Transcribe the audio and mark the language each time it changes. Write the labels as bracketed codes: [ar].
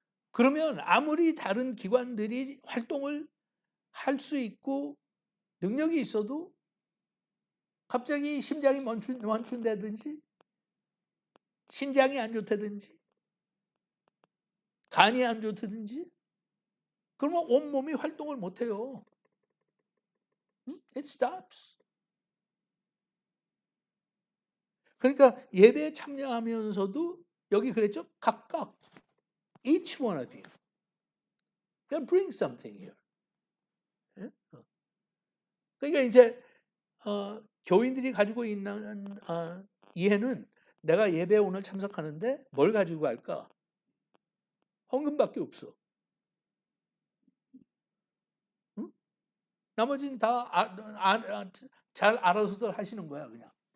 [ko] 그러면 아무리 다른 기관들이 활동을 할 수 있고 능력이 있어도 갑자기 심장이 멈춘다든지 신장이 안 좋다든지 간이 안 좋다든지 그러면 온몸이 활동을 못해요. [en] It stops. [ko] 그러니까 예배에 참여하면서도 여기 그랬죠? 각각 [en] each one of you can bring something here. [ko] 그러니까 이제 교인들이 가지고 있는 이해는 내가 예배에 오늘 참석하는데 뭘 가지고 갈까? 헌금밖에 없어. 응? 나머지는 다 잘 알아서들 하시는 거야 그냥.